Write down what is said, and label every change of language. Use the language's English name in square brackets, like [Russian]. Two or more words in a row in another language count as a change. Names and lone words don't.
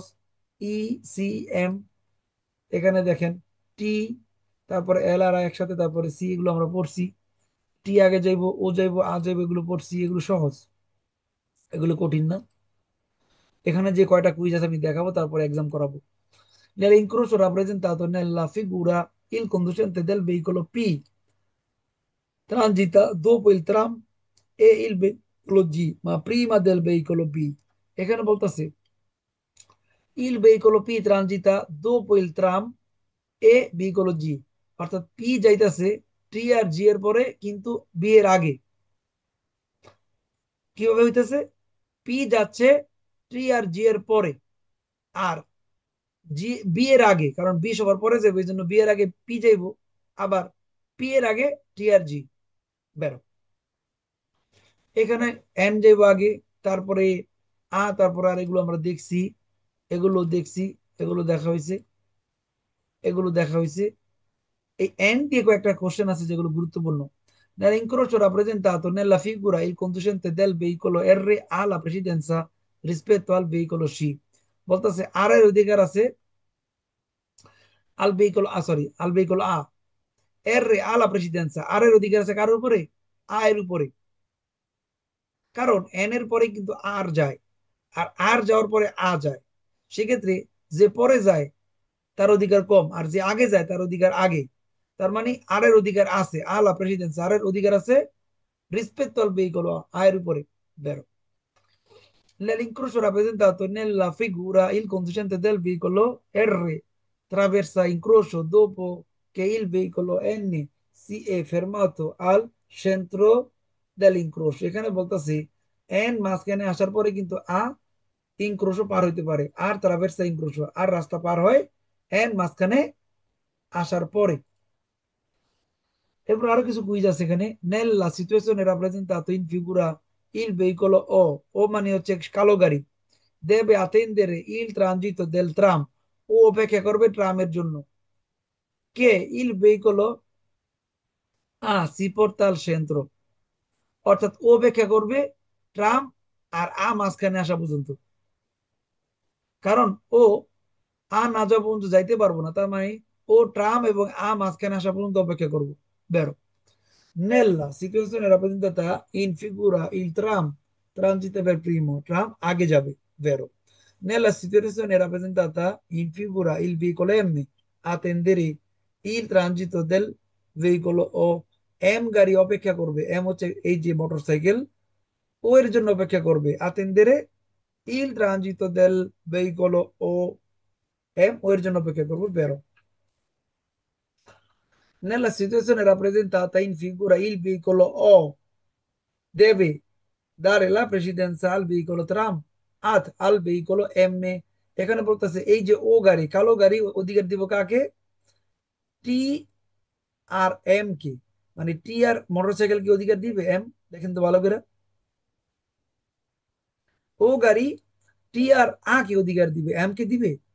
[Bangla] ই, সি, এম, এখানে দেখেন টি, তারপরে এল আর আই একসাথে, তারপরে সি, এগুলো আমরা পড়ছি। টি আগে যাইবো, ও যাইবো, আ যাইবো, এগুলো পড়ছি, এগুলো সহজ, এগুলো কঠিন না। এখানে যে কয়টা কুইজ আছে আমি দেখাবো, তারপরে এক্সাম করাবো। [Italian] Nell'incrocio rappresentato nella figura il conducente del veicolo P transita dopo il tram e il veicolo G, ma prima del veicolo B। [Bangla] এখানে বলতেছে [Italian] il veicolo P transita dopo il tram e veicolo G, [Bangla] অর্থাৎ পি যাইতেছে টি আর জি এর পরে কিন্তু বি এর আগে। কিভাবে হইতেছে? পি যাচ্ছে টি আর জি এর পরে, আর জি বি এর আগে, কারণ বি সবার পরে যাবে, এই জন্য বি এর আগে পি যাইবো, আবার পি এর আগে টি আর জি বেরো। এখানে এন যাইবো আগে, তারপরে তারপরে আর এগুলো আমরা দেখছি, এগুলো দেখছি, এগুলো দেখা হয়েছে, এগুলো দেখা হয়েছে। এই এন দিয়ে কয়েকটা কোশ্চেন আছে যেগুলো গুরুত্বপূর্ণ। [Italian] Nell'incrocio rappresentato nella figura il conducente del veicolo R ha la precedenza rispetto al veicolo C। [Bangla] বলতেছে আর এর অধিকার আছে [Italian] al veicolo A, [Bangla] সরি [Italian] al veicolo A, R ha la precedenza, [Bangla] আর এর অধিকার আছে কার উপরে? আ এর উপরে। কারণ এন এর পরে কিন্তু আর যায়, আর আর যাওয়ার পরে আ যায়। সেক্ষেত্রে যে পরে যায় তার অধিকার কম, আর যে আগে যায় তার অধিকার আগে। তার মানে আর এর অধিকার আছে, [Italian] alla precedenza, [Bangla] আর এর অধিকার আছে [Italian] rispetto al veicolo [Bangla] আয়ের উপরে। বেরো। [Italian] Nell'incrocio rappresentato nella figura il conducente del veicolo R traversa incrocio dopo che il veicolo N si è fermato al centro dell'incrocio। [Bangla] এখানে বলতেছি এন মাঝখানে আসার পরে কিন্তু ইনক্রোশো পার হইতে পারে, আর [Italian] traversa incrocio [Bangla] আর রাস্তা পার হয় এন মাঝখানে আসার পরে। এরপর আরো কিছু কুইজ আছে এখানে। [Italian] nella situazione rappresentato in figura il veicolo O, [Bangla] ও মানে হচ্ছে কালো গাড়ি, [Italian] deve attendere il transito del tram, [Bangla] ও অপেক্ষা করবে ট্রামের জন্য। কে [Italian] il veicolo si porta al centro, [Bangla] অর্থাৎ ও অপেক্ষা করবে ট্রাম আর মাঝখানে আসা পর্যন্ত। কারণ ও না যাওয়া পর্যন্ত যাইতে পারবো না, তার মানে ও ট্রাম এবং মাঝখানে আসা পর্যন্ত অপেক্ষা করব। বেরো। [Italian] Nella situazione rappresentata in figura il tram transita per primo, tram [Bangla] আগে যাবে, [Italian] vero. Nella situazione rappresentata in figura il veicolo M attendere il transito del veicolo O, [Bangla] M গাড়ি অপেক্ষা করবে, M হচ্ছে এই যে মোটরসাইকেল, ও এর জন্য অপেক্ষা করবে, [Italian] attendere il transito del veicolo O, [Bangla] M ও এর জন্য অপেক্ষা করবে, [Italian] vero. Nella situazione rappresentata in figura il veicolo O deve dare la precedenza al veicolo tram al veicolo M, [Bangla] এখানে বলতেছে এই যে ও গাড়ি, কালো গাড়ি অধিকার দিব কাকে? টি আর এম কে, মানে টি আর মোটরসাইকেল কি অধিকার দিবে? এম। দেখেন তো ভালো করে, ও গাড়ি টি আর কে অধিকার দিবে, এম কে দিবে?